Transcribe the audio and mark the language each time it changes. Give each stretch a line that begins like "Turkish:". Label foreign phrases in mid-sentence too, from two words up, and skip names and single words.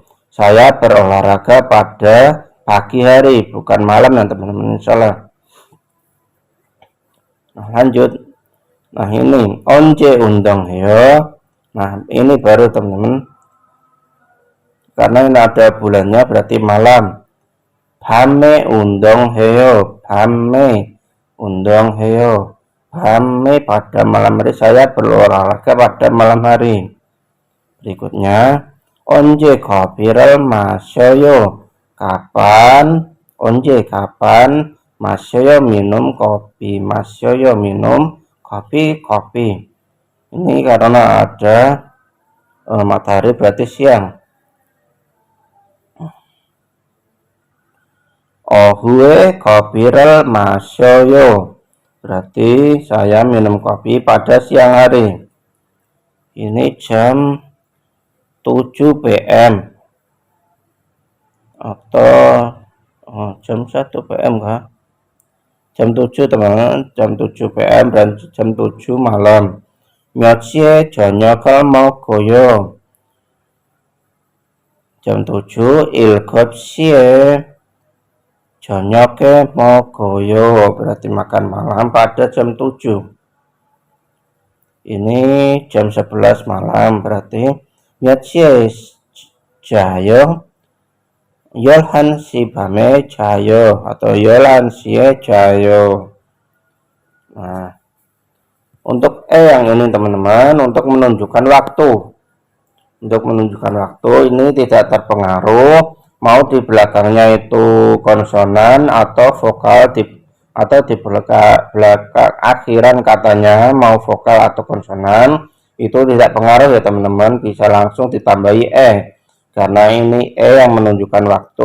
Indonesian: Saya berolahraga pada pagi hari, bukan malam ya teman-teman, salah. Nah, lanjut. Nah, ini
Korean: 언제 운동해요?
Indonesian: Nah, ini baru teman-teman. Karena ini ada bulannya berarti malam.
Korean: 밤에 운동해요. 밤에 운동해요.
Indonesian: 밤에 pada malam hari, saya berolahraga pada malam hari. Berikutnya,
Korean: 언제 커피를 마셔요?
Indonesian: kapan? 언제 kapan? 마셔요 minum kopi. 마셔요 minum kopi. Ini karena ada matahari berarti siang.
Korean: 오후에 커피를 마셔요.
Indonesian: berarti saya minum kopi pada siang hari. Ini jam 7 PM atau jam 1 PM kah? Jam 7 teman-teman, jam 7 PM dan jam 7 malam.
Korean: 몇 시에 저녁을 먹어요? jam 7, 7시에 저녁에 먹어요.
Indonesian: berarti makan malam pada jam 7. Ini jam 11 malam, berarti
Korean: 몇 시에 자요? 11시 밤에 자요 atau 11시에 jayo.
Indonesian: Nah, untuk yang ini teman-teman, untuk menunjukkan waktu. Untuk menunjukkan waktu ini tidak terpengaruh mau di belakangnya itu konsonan atau vokal atau di belakang akhiran katanya mau vokal atau konsonan, itu tidak pengaruh ya teman-teman, bisa langsung ditambahi karena ini yang menunjukkan waktu.